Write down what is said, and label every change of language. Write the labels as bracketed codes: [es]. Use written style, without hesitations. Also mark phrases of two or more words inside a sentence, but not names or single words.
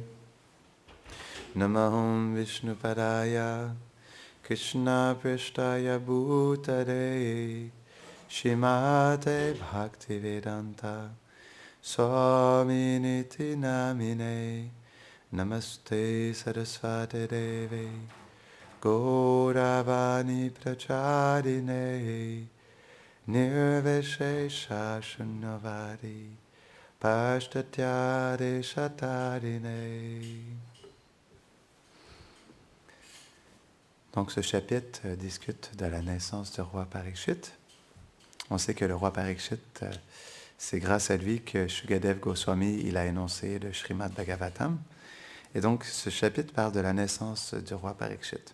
[sa] Namaham Vishnupadaya, Krishna Prishtaya Bhutare, Shrimate Bhaktivedanta, Swaminiti Namine, Namaste Saraswati Devi Gauravani Pracharine Nirvishesha Shunyavadi Pashtatyade Shatarine. [fr] Donc ce chapitre discute de la naissance du roi Parikshit. On sait que le roi Parikshit C'est grâce à lui que Shukadev Goswami il a énoncé le Srimad Bhagavatam. Et donc, ce chapitre parle de la naissance du roi Parikshit.